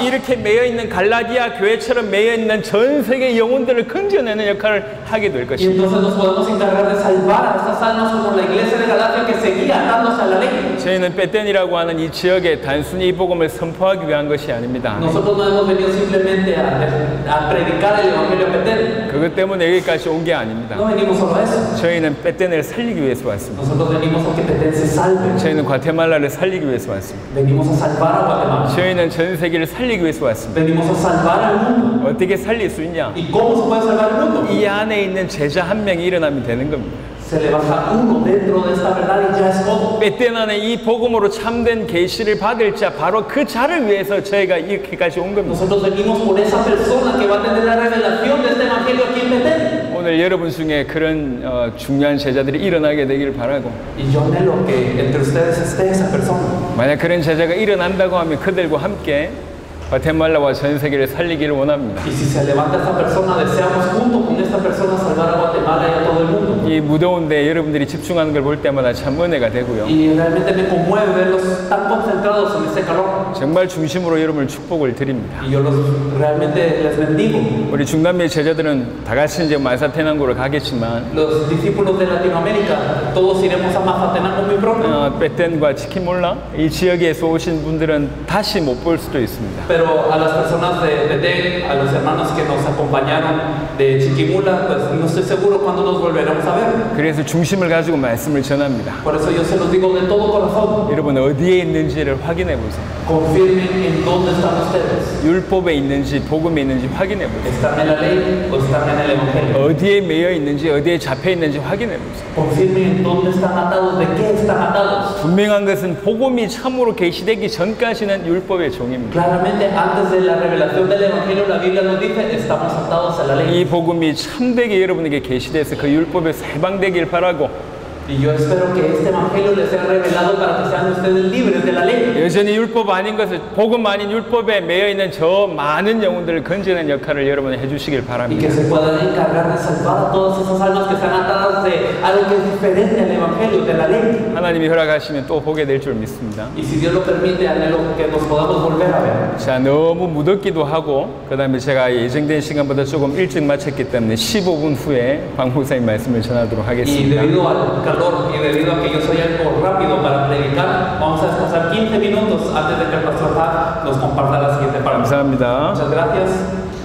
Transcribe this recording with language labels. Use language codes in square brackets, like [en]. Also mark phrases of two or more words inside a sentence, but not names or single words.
[ko] 이렇게 매여 있는 갈라디아 교회처럼 매여 있는 전 세계 영혼들을 건져내는 역할을 하게 될 [es] Y [ko] 것입니다. [es] entonces nos podemos encargar de salvar a estas almas como la iglesia de Galacia que seguía atándose a la ley. [ko] 저희는 베텐이라고 하는 이 지역에 단순히 이 복음을 선포하기 위한 것이 아닙니다. [es] Nosotros no hemos venido simplemente a predicar el Evangelio a Petén. [ko] 그것 때문에 여기까지 온 게 아닙니다. [es] No venimos solo a eso. [ko] 저희는 베텐을 살리기 위해서 왔습니다. [es] Nosotros venimos a que Petén se salve. [ko] 저희는 과테말라를 살리기 위해서 왔습니다. [es] Venimos a salvar a Guatemala. [ko] 저희는 전 세계를 살리기 위해서 왔습니다. [es] Venimos a salvar al mundo. [ko] 어떻게 살릴 수 있냐? [es] ¿Y cómo se puede salvar el mundo? [ko] 이 안에 있는 제자 한 명이 일어나면 되는 겁니다. [es] Se levanta uno dentro de esta verdad y ya es todo. [ko] 베텐 안에 이 복음으로 참된 계시를 받을 자, 바로 그 자를 위해서 저희가 이렇게까지 온 겁니다. [es] Nosotros venimos por esa persona que va a tener la revelación de este Evangelio aquí en Petén. [ko] 오늘 여러분 중에 그런 중요한 제자들이 일어나게 되기를 바라고, [es] Y yo anhelo que entre ustedes esté esa persona. [ko] 만약 그런 제자가 일어난다고 하면 그들과 함께 과테말라와 전 세계를 살리기를 원합니다. [es] Y si se levanta esta persona, deseamos junto con esta persona salvar a Guatemala y a todo el mundo. [ko] 이 무더운데 여러분들이 집중하는 걸 볼 때마다 참 은혜가 되고요. [es] Y realmente me conmueve verlos tan concentrados en ese calor. [ko] 정말 중심으로 여러분을 축복을 드립니다. [es] Y yo realmente les bendigo. [ko] 우리 중남미 제자들은 다 같이 이제 마사테난고를 가겠지만 [es] Los discípulos de Latinoamérica, todos iremos a Mazatenango muy pronto. [ko] 베텐과 치키몰라 이 지역에서 오신 분들은 다시 못 볼 수도 있습니다. [es] Pero a las personas de Petén, a los hermanos que nos acompañaron de Chiquimula, pues no estoy seguro cuándo nos volveremos a ver. [ko] 그래서 중심을 가지고 말씀을 전합니다. [es] Por eso yo se los digo de todo corazón. [ko] 여러분 어디에 있는지를 확인해 보세요. [es] Confirmen en dónde están ustedes. [ko] 율법에 있는지 복음에 있는지 확인해 보세요. [es] ¿Están en la ley o están en el Evangelio? [ko] 어디에 매여 있는지 어디에 잡혀 있는지 확인해 보세요. [es] Confirmen en dónde están atados, de qué están atados. [ko] 분명한 것은 복음이 참으로 계시되기 전까지는 율법의 종입니다. [es] Claramente, antes de la revelación del Evangelio, la Biblia nos dice, estamos atados a la ley. [ko] 이 복음이 참되게 여러분에게 계시돼서 그 율법에서 해방되길 바라고, [es] Y yo espero que este Evangelio les sea revelado para que sean ustedes libres de la ley. [ko] 여전히 율법 아닌 것을 복음 아닌 율법에 매여 있는 저 많은 영혼들을 건지는 역할을 여러분이 해주시길 [es] Y [ko] 바랍니다. [es] que se puedan encargar de salvar a todas esas almas que están atadas de algo que es diferente al Evangelio, de la ley. [ko] 하나님이 허락하시면 또 보게 될 줄 믿습니다. [es] Y si Dios lo permite, anhelo que nos podamos volver a ver. [ko] 자, 너무 무덥기도 하고 그 다음에 제가 예정된 시간보다 조금 일찍 마쳤기 때문에 15분 후에 박 목사님 말씀을 전하도록 [es] Y [ko] 하겠습니다. [es] debido al calor y debido a que yo soy algo rápido para predicar, vamos a descansar 15 minutos antes de que el pastor Hag nos comparta la siguiente palabra. [ko] 감사합니다. [es] Muchas gracias.